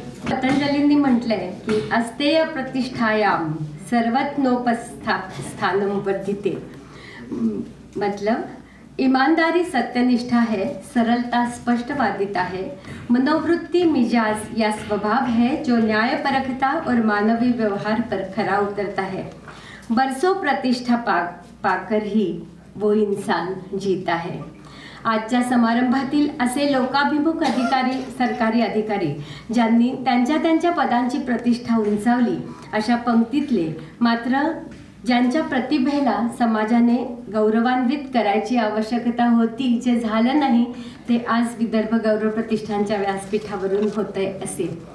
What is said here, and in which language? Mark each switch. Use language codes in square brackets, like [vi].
[mr] पतंजलींनी म्हटलंय की [sa] अस्तेय प्रतिष्ठायाम सर्वज्ञोपस्थानम वर्धिते. [hi] मतलब ईमानदारी सत्यनिष्ठा है, सरलता स्पष्टवादिता है, मनोवृत्ति मिजाज या स्वभाव है जो न्यायपरखता और मानवीय व्यवहार पर खरा उतरता है. बरसों प्रतिष्ठा पाकर ही वो इंसान जीता है. [mr] आजच्या समारंभातील असे लोकाभिमुख सरकारी अधिकारी ज्यांनी त्यांच्या पदांची प्रतिष्ठा उंचावली अशा पंक्तीतले, मात्र ज्यांच्या प्रतिभेला समाजाने गौरवान्वित करायची आवश्यकता होती, जे झालं नाही ते आज विदर्भ गौरव प्रतिष्ठानच्या व्यासपीठावरून होतंय असे.